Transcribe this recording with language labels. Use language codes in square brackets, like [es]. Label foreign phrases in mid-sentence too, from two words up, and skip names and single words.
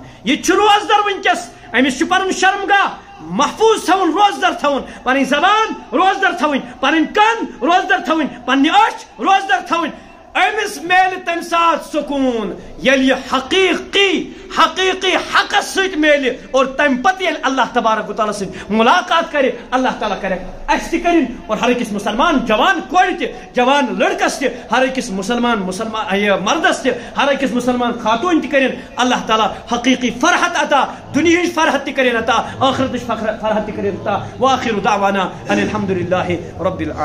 [ks] یہ روزدر ونکس امس پن شرمگاہ محفوظ تھون، روزدر تھون، پن زبان روزدر تھون، پن کن روزدر تھون، پنہ اچھ روزدر تھون. امس میل تمہ سات سکون یل یہ حقیقی حقس ست میل، اور تم پتہ یل اللہ تبارک و تعالیٰ ست ملاقات کرے، اللہ تعالیٰ کرے اس تہ کرن، اور ہر أکس مسلمان جوان کور تہ جوان لڑکس تہ، ہر أکس مسلمان مردس تہ، ہر أکس مسلمان خاتون تہ کرن اللہ تعالیٰ حقیقی فرحت عطا، دنیا فرحت تہ کرن عطا، آخرت فرحت تہ کرن عطا. [ar] وآخر دعوانا ان الحمد للہ رب العالمین.